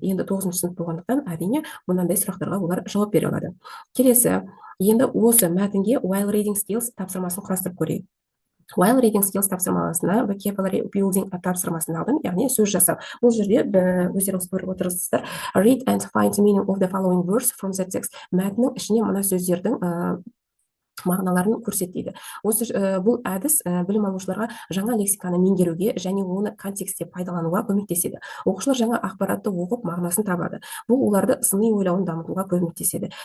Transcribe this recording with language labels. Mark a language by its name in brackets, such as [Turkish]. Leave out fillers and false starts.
[Kazakh] Енді 9-шы сынып болғандықтан әрине мынандай сұрақтарға олар жауап бере алады. Келесі, енді осы мәтінге while reading skills тапсырмасын құрастырып көрейік. While reading skills тапсырмасына vocabulary building тапсырмасын алдым, яғни сөз жасау. Бұл жерде өздеріңіз көріп отырсыздар. [English] Read and find the meaning of the following words from the text. [Kazakh] Мәтіннің ішіне мына сөздердің мағыналарын көрсетеді. Бұл әдіс білім алушыларға жаңа лексиканы меңгеруге және оны контекстте пайдалануға көмектеседі. Оқушылар жаңа ақпаратты оқып мағынасын табады. Бұл оларды сыни ойлауын дамытуға көмектеседі.